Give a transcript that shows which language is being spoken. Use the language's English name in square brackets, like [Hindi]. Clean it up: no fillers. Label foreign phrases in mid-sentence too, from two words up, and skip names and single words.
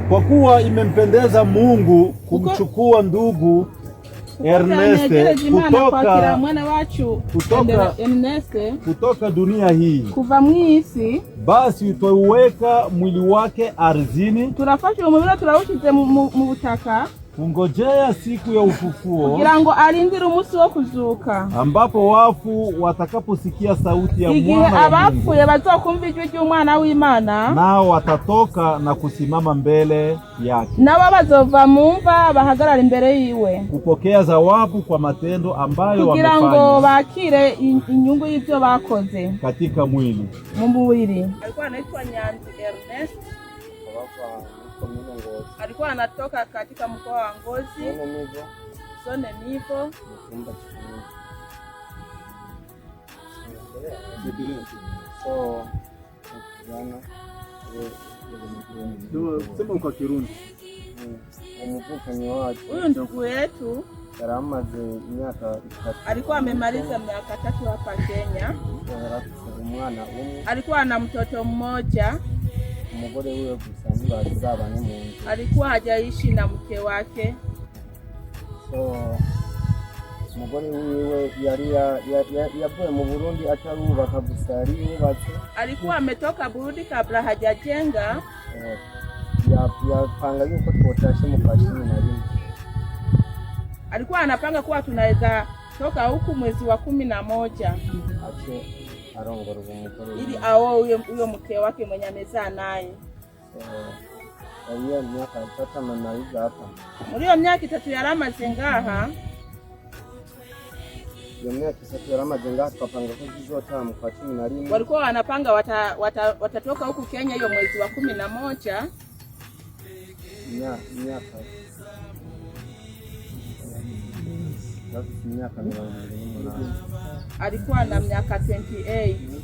[Swahili] Kwa kuwa imempendeza Mungu kumchukua ndugu Ernest kutoka dunia hii [Rundi] kuva mwisi, [Swahili] basi utauweka mwili wake ardhini, [Rundi] turafasha umubiri turawushize mu butaka, [Swahili] kungojea siku ya ufufuo, [Rundi] kugira ngo arindire umunsi wo kuzuka, [Swahili] ambapo wafu watakaposikia sauti ya mwana wa Mungu, [Rundi] abapfuye bazokumva ijwi ry'umwana w'Imana, [Swahili] nao watatoka na kusimama mbele yake, [Rundi] nabo bazova mumva bahagarara imbere yiwe, [Swahili] kupokea zawabu kwa matendo ambayo wamefanya, [Rundi] kugira ngo bakire inyungu y'ibyo bakoze [Swahili] katika mwili. [Rundi] Mu mubiri. [Swahili] Alikuwa anaitwa Nyanzi Ernest, alikuwa anatoka katika mkoa wa Ngozi, Sone Nivo. Sema kwa Kirundi. Huyu ndugu yetu alikuwa amemaliza miaka 3 hapa Kenya. Alikuwa na mtoto mmoja. Alikuwa hajaishi na mke wake. [Rundi] Umugore wiwe yari yavuye mu Burundi atarubaka gusa yari yubatse. [Swahili] Alikuwa ametoka Burundi kabla hajajenga. [Rundi] Yapanga yuko twotashe mu kwa 11. [Swahili] Alikuwa anapanga kuwa tunaweza toka huku mwezi wa 11. [Rundi] Ache arongora umugore [Swahili] ili ao huyo mke wake mwenye amezaa naye. [Rundi] Iyo myaka 3 [Swahili] amamaliza hapa. [Rundi] Muri iyo myaka 3 yaramaze ngaha. Iyo myaka 3 yaramaze ngaha, twapanga ko zizota mu kwa 11. [Swahili] Walikuwa wanapanga watatoka huku Kenya hiyo mwezi wa 11. Miaka 28. Alikuwa na miaka 28.